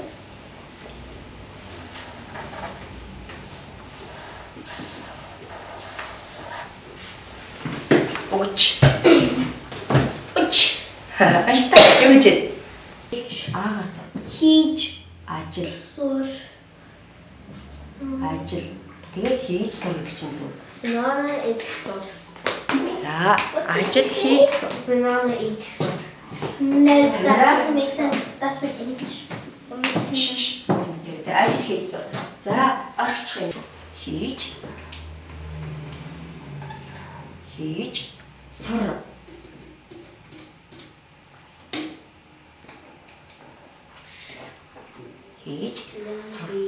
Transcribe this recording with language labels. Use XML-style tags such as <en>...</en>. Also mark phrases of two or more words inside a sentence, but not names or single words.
<mn>Аштай юу гэж? Хийж ажил. сур. Ажил. Тэгээ хийж сур гэж чинь зүг. Banana идэх сур. За, ажил хийж сур. Banana идэх сур.</mn> <en>No, that doesn't make sense. That's with English.</en> <mn>Тэгээ ажил хийж сур. За, орчих юм. Хийж сур. Хийж сур.</mn>